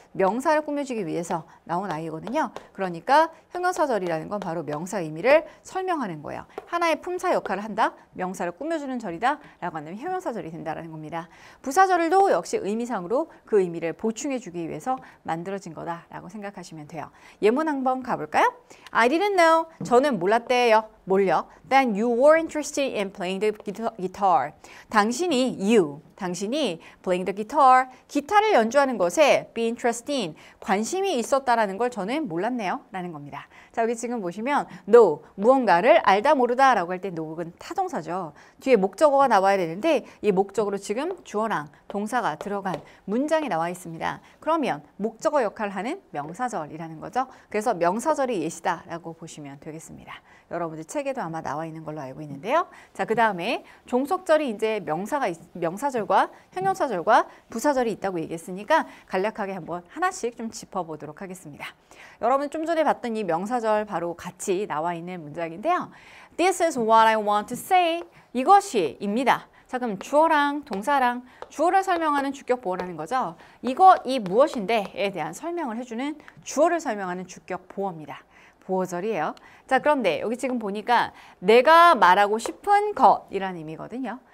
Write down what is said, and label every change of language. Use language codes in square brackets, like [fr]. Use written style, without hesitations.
[ko] 명사를 꾸며주기 위해서 나온 아이거든요. 그러니까 형용사절이라는 건 바로 명사 의미를 설명하는 거예요. 하나의 품사 역할을 한다, 명사를 꾸며주는 절이다 라고 한다면 형용사절이 된다는 겁니다. 부사절도 역시 의미상으로 그 의미를 보충해주기 위해서 만들어진 거다라고 생각하시면 돼요. 예문 한번 가볼까요? [en] I didn't know, [ko] 저는 몰랐대요. 뭘요? [en] That you were interested in playing the guitar. [ko] 당신이 [en] playing the guitar, [ko] 기타를 연주하는 것에 [en] be interested in, [ko] 관심이 있었다라는 걸 저는 몰랐네요 라는 겁니다. 자, 여기 지금 보시면 know, 무언가를 알다 모르다 라고 할 때 know는 타동사죠. 뒤에 목적어가 나와야 되는데 이 목적어로 지금 주어랑 동사가 들어간 문장이 나와 있습니다. 그러면 목적어 역할을 하는 명사절이라는 거죠. 그래서 명사절이 예시다라고 보시면 되겠습니다. 여러분들 책에도 아마 나와 있는 걸로 알고 있는데요. 자, 그 다음에 종속절이 이제 명사절과 형용사절과 부사절이 있다고 얘기했으니까 간략하게 한번 하나씩 좀 짚어보도록 하겠습니다. 여러분 좀 전에 봤던 이 명사절 바로 같이 나와 있는 문장인데요. [en] This is what I want to say. [ko] 이것이입니다. 자, 그럼 주어랑 동사랑 주어를 설명하는 주격 보어라는 거죠. 이 무엇인데에 대한 설명을 해주는 주어를 설명하는 주격 보어입니다. 보어절이에요. 자, 그런데 여기 지금 보니까 내가 말하고 싶은 것이라는 의미거든요.